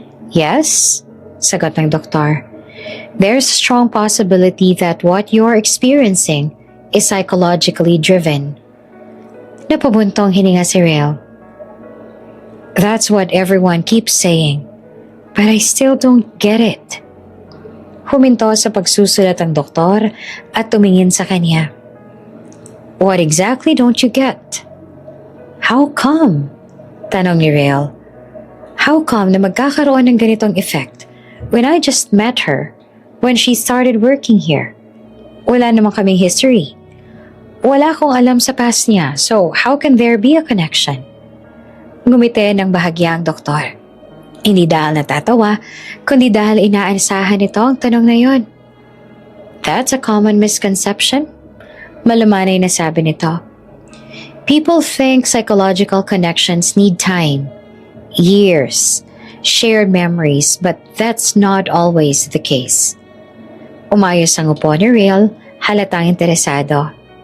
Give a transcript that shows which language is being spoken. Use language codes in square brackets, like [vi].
[en] Yes, [tl] sagot ng doktor. [en] There's a strong possibility that what you're experiencing is psychologically driven. [tl] Napabuntong hininga si Rael. [en] That's what everyone keeps saying, but I still don't get it. [tl] Huminto sa pagsusulat ang doktor at tumingin sa kanya. [en] What exactly don't you get? How come? [tl] Tanong ni Rael. [en] How come [tl] na magkakaroon ng ganitong [en] effect when I just met her, when she started working here? [tl] Wala naman kaming history. Wala akong alam sa [en] past [tl] niya, [en] so how can there be a connection? [tl] Ngumiti ng bahagya ang doktor. Hindi dahil natatawa, kundi dahil inaasahan nito ang tanong na yon. [en] That's a common misconception. [tl] Malumanay na sabi nito. [en] People think psychological connections need time, years, shared memories, but that's not always the case. [tl] Umayos ang upo ni Rael, halatang interesado.